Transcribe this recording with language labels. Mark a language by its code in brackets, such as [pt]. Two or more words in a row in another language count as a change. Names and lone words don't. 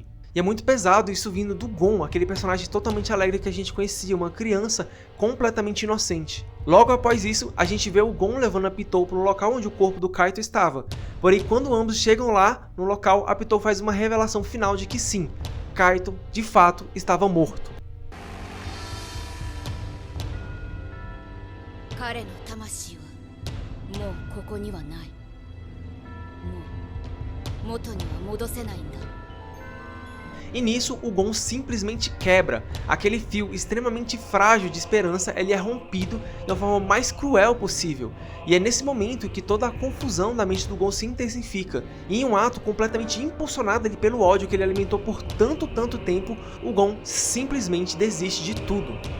[pt] E é muito pesado isso vindo do Gon, aquele personagem totalmente alegre que a gente conhecia, uma criança completamente inocente. Logo após isso, a gente vê o Gon levando a Pitou para o local onde o corpo do Kaito estava. Porém, quando ambos chegam lá, no local, a Pitou faz uma revelação final de que sim, Kaito, de fato, estava morto. [ja] 彼の魂はもうここにはない。もう元には戻せないんだ。 [pt] E nisso, o Gon simplesmente quebra. Aquele fio extremamente frágil de esperança, ele é rompido de uma forma mais cruel possível. E é nesse momento que toda a confusão da mente do Gon se intensifica. E em um ato completamente impulsionado ali pelo ódio que ele alimentou por tanto tempo, o Gon simplesmente desiste de tudo.